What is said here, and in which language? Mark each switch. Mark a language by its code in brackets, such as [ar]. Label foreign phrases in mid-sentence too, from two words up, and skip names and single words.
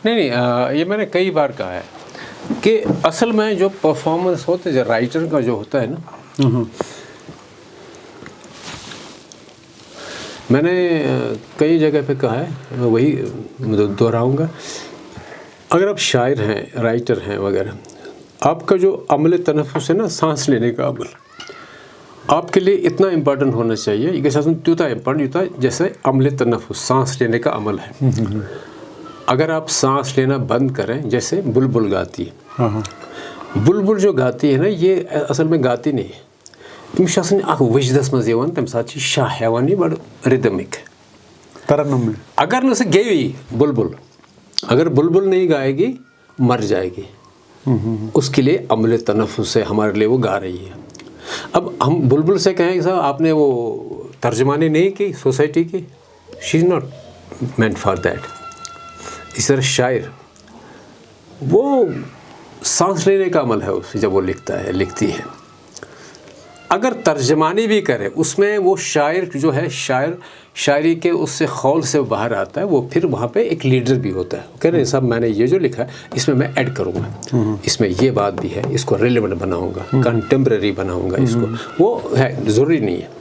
[hi] नहीं, ये मैंने कई बार कहा है कि असल में जो परफॉर्मेंस होता है जो राइटर का जो होता है ना, मैंने कई जगह पे कहा है, वही दोहराऊंगा, अगर आप शायर हैं, राइटर हैं वगैरह, आपका जो अमल तनफ़ुस है ना, सांस लेने का अमल, आपके लिए इतना इम्पोर्टेंट होना चाहिए, ये [ks] साथ त्यूता [hi] इम्पोर्टेंट होता जैसे अमल तनफ़ुस सांस लेने का अमल है। अगर आप सांस लेना बंद करें, जैसे बुलबुल गाती है, बुलबुल जो गाती है ना, ये असल में गाती नहीं है, [ks] तमिस वजदस मज तम साथ शाह हेवान बड़ रिदमिक [hi] तरन्नुम में। [ks] अगर न गेवी बुलबुल, [hi] अगर बुलबुल नहीं गाएगी मर जाएगी, उसके लिए अमल तनफ़ुस से हमारे लिए वो गा रही है। अब हम बुलबुल से कहें कि साहब आपने वो तर्जुमानी नहीं की सोसाइटी की, [en] she is not meant for that. [hi] इस तरह शायर वो सांस लेने का अमल है उसे, जब वो लिखता है लिखती है, अगर तर्जमानी भी करे उसमें वो शायर जो है शायरी के उससे खौल से बाहर आता है, वो फिर वहाँ पे एक लीडर भी होता है, कह रहे हैं साहब मैंने ये जो लिखा है इसमें मैं ऐड करूँगा, इसमें ये बात भी है, इसको रेलेवेंट बनाऊँगा, कंटेम्प्रेरी बनाऊँगा इसको, वो है ज़रूरी नहीं है।